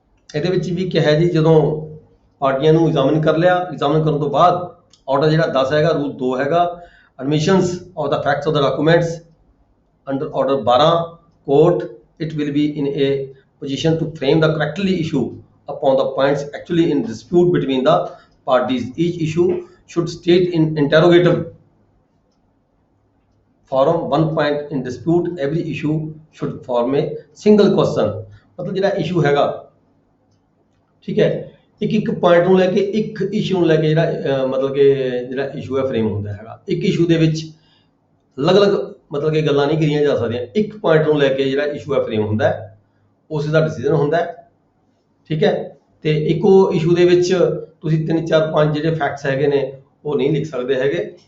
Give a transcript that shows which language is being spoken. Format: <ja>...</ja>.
<pa>ਇਹਦੇ ਵਿੱਚ ਵੀ ਕਿਹਾ ਜੀ ਜਦੋਂ ਪਾਰਟੀਆਂ ਨੂੰ ਐਗਜ਼ਾਮਿਨ ਕਰ ਲਿਆ, ਐਗਜ਼ਾਮਿਨ ਕਰਨ ਤੋਂ ਬਾਅਦ ਆਰਡਰ ਜਿਹੜਾ 10 ਹੈਗਾ ਰੂਲ 2 ਹੈਗਾ</pa> <en>Admissions of the facts of the documents under order 12 court it will be in a position to frame the correctly issue upon the points actually in dispute between the parties. Each issue should state in interrogative form one point in dispute. Every issue should form a single question.</en> <pa>मतलब ਜਿਹੜਾ issue हैगा, ठीक है, ਇੱਕ point ਨੂੰ ਲੈ ਕੇ, ਇੱਕ issue ਨੂੰ ਲੈ ਕੇ ਜਿਹੜਾ ਮਤਲਬ ਕਿ ਜਿਹੜਾ ਇਸ਼ੂ ਹੈ ਫਰੇਮ ਹੁੰਦਾ ਹੈਗਾ। ਇੱਕ ਇਸ਼ੂ ਦੇ ਵਿੱਚ ਅਲੱਗ-ਅਲੱਗ ਮਤਲਬ ਕਿ ਗੱਲਾਂ ਨਹੀਂ ਕਰੀਆਂ ਜਾ ਸਕਦੀਆਂ। ਇੱਕ ਪੁਆਇੰਟ ਨੂੰ ਲੈ ਕੇ ਜਿਹੜਾ ਇਸ਼ੂ ਹੈ ਫਰੇਮ ਹੁੰਦਾ ਹੈ, ਉਸ ਦਾ ਡਿਸੀਜਨ ਹੁੰਦਾ ਹੈ, ਠੀਕ ਹੈ। ਤੇ ਇੱਕੋ ਇਸ਼ੂ ਦੇ ਵਿੱਚ ਤੁਸੀਂ 3 4 5 ਜਿਹੜੇ ਫੈਕਟਸ ਹੈਗੇ ਨੇ ਉਹ ਨਹੀਂ ਲਿਖ ਸਕਦੇ ਹੈਗੇ।</pa>